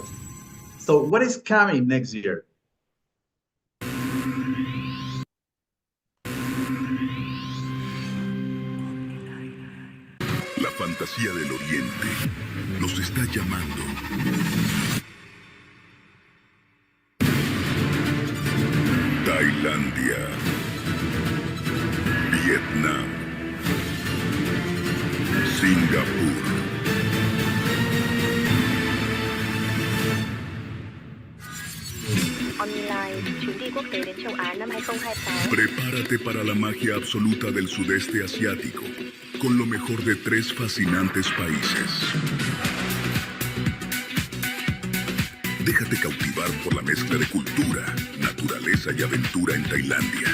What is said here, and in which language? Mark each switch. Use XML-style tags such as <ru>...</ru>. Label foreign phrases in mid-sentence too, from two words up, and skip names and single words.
<en>So what is coming next year?</en> <es>La fantasía del Oriente nos está llamando. Tailandia, Vietnam, Singapur.</es> <vi>Online, chuyến đi quốc tế đến châu Á năm 2026.</vi> <es>Prepárate para la magia absoluta del sudeste asiático, con lo mejor de 3 fascinantes países. Déjate cautivar por la mezcla de cultura, naturaleza y aventura en Tailandia.</es>